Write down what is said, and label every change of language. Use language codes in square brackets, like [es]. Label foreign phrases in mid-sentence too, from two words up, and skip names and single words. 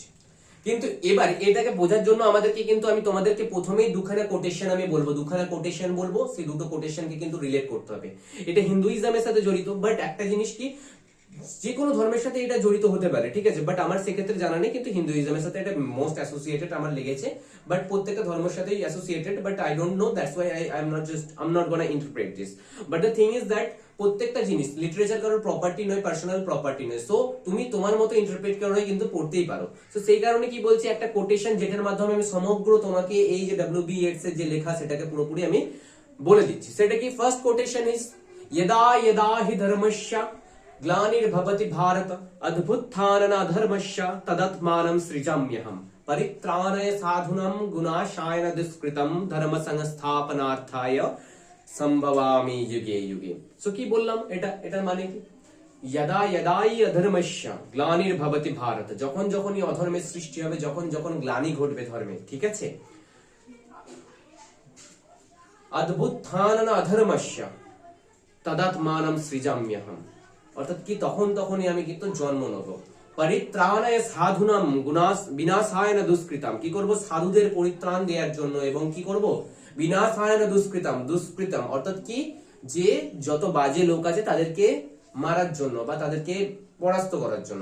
[bn] কিন্তু এবার এটাকে বোঝার জন্য আমাদেরকে কিন্তু আমি তোমাদেরকে প্রথমেই দুখানা কোটেশন আমি বলবো, দুখানা কোটেশন বলবো, সেই দুটো কোটেশনকে কিন্তু রিলেট করতে হবে। এটা হিন্দুইজমের সাথে জড়িত, বাট একটা জিনিস কি, যে কোনো ধর্মের সাথে এটা জড়িত হতে পারে, ঠিক আছে, বাট আমার সেক্ষেত্রে জানা নেই, কিন্তু হিন্দুইজমের সাথে এটা [en] most associated [bn] আমার লেগেছে, বাট প্রত্যেকটা ধর্মের সাথেই অ্যাসোসিয়েটেড, [en] but I don't know, that's why I am not gonna interpret this. but the thing is that [bn] প্রত্যেকটা জিনিস লিটারেচার কারোর প্রপার্টি নয়, [en] personal property [bn] নয়, সো তুমি তোমার মতো ইন্টারপ্রেট করে কিন্তু পড়তেই পারো। তো সেই কারণে কি বলছি, একটা কোটেশন যেটার মাধ্যমে আমি সমগ্র তোমাকে এই যে ডব্লিউবি ইয়েটস এর যে লেখা সেটাকে পুরোপুরি আমি বলে দিচ্ছি। সেটা কি, [en] first quotation is [sa] यदा यदा हि धर्मस्य ग्लानिर्भवति भारत अद्भुत्थाननाधर्मस्य तदात्मानं सृजाम्यहं परित्राणाय साधूनां गुणाशाय दुष्कृतं धर्म संस्थापनार्थाय संभवामि युगे युगे। [bn] सो কি বললাম, এটার মানে কি, [sa] यदा यदाই अधर्मस्य ग्लानिर्भवति भारत, [bn] যখন যখনই অধর্মের সৃষ্টি হবে, যখন যখন গ্লানি ঘটবে ধর্মে, ঠিক আছে, [sa] अद्भुत्थानन अधर्मस्य তদাত্মানম সৃজাম্যহম, [bn] অর্থাৎ কি তখন তখনই আমি কিন্তু জন্ম নেব। [sa] পরিত্রাণায় সাধুনাম বিনাশায় না দুষ্কৃতাম, [bn] কি করব, সাধুদের পরিত্রাণ দেওয়ার জন্য, এবং কি করব, [sa] বিনাশায় না দুষ্কৃতাম, [bn] দুষ্কৃতাম অর্থাৎ কি, যে যত বাজে লোক আছে তাদেরকে মারার জন্য বা তাদেরকে পরাস্ত করার জন্য।